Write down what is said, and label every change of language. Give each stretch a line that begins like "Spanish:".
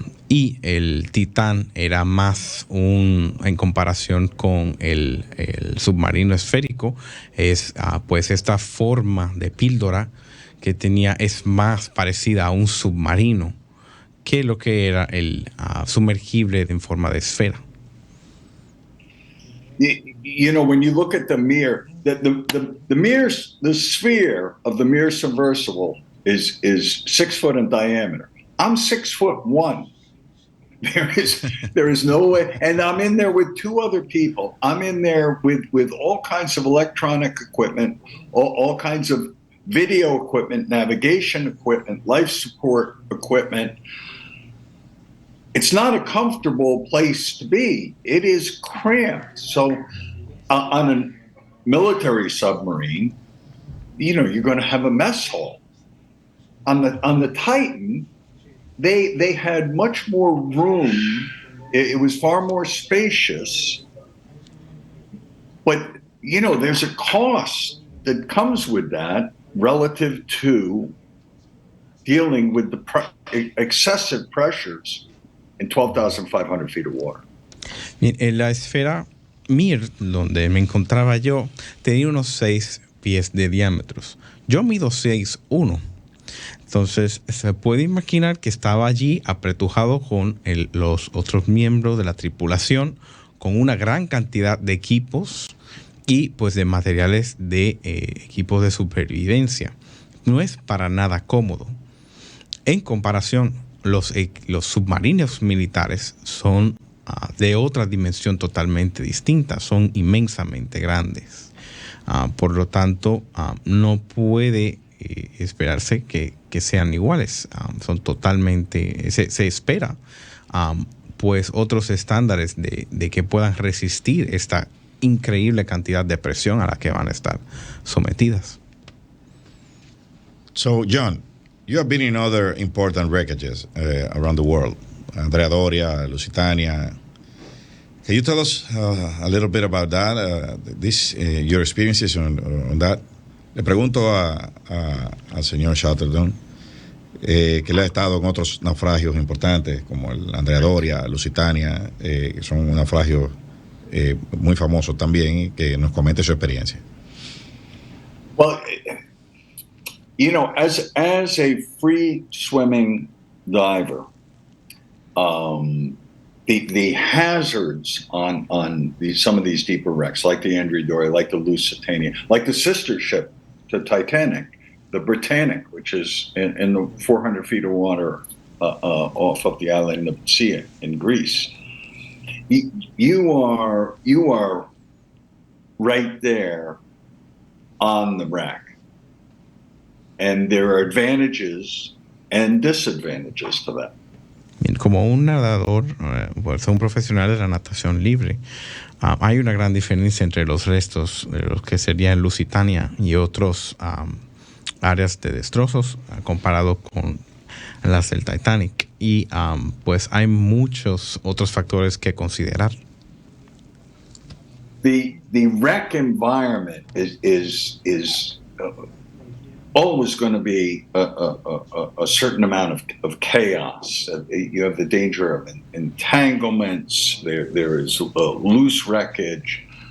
Spanish: Y el Titán era más en comparación con el submarino esférico, es pues esta forma de píldora que tenía es más parecida a un submarino que lo que era el sumergible en forma de esfera.
English: You know, when you look at the mirror, the sphere of the mirror submersible is 6 foot in diameter. I'm 6'1". There is no way, and I'm in there with two other people. I'm in there with all kinds of electronic equipment, all kinds of video equipment, navigation equipment, life support equipment. it's not a comfortable place to be. It is cramped. So on a military submarine, you're going to have a mess hall. On the Titan, they had much more room. It was far more spacious. But there's a cost that comes with that relative to dealing with the excessive pressures in 12,500 feet of water.
Spanish: Bien, en la esfera Mir, donde me encontraba yo, tenía unos 6 pies de diámetros. Yo mido 6'1". Entonces, se puede imaginar que estaba allí apretujado con los otros miembros de la tripulación, con una gran cantidad de equipos y pues de materiales de equipos de supervivencia. No es para nada cómodo. En comparación, los submarinos militares son de otra dimensión totalmente distinta, son inmensamente grandes. Por lo tanto, no puede esperarse que sean iguales. Son totalmente, se espera pues otros estándares de que puedan resistir esta increíble cantidad de presión a la que van a estar sometidas.
English: So, John, you have been in other important wreckages around the world. Andrea Doria, Lusitania. Can you tell us a little bit about that? Your experiences on that?
Spanish: Le pregunto al señor Chatterton, que le ha estado en otros naufragios importantes, como el Andrea Doria, Lusitania, que son naufragios muy famosos también, y que nos comente su experiencia.
English: Well, as a free swimming diver, the hazards on some of these deeper wrecks, like the Andrea Doria, like the Lusitania, like the sister ship to Titanic, the Britannic, which is in the 400 feet of water off of the island of Sia in Greece. You are right there on the wreck. And there are advantages and disadvantages to that.
Spanish: Bien, como un nadador, pues un profesional de la natación libre, hay una gran diferencia entre los restos de lo que sería Lusitania y otros áreas de destrozos comparado con las del Titanic. Y pues hay muchos otros factores que considerar.
English: The wreck environment is always going to be a certain amount of chaos. You have the danger of entanglements. There is loose wreckage.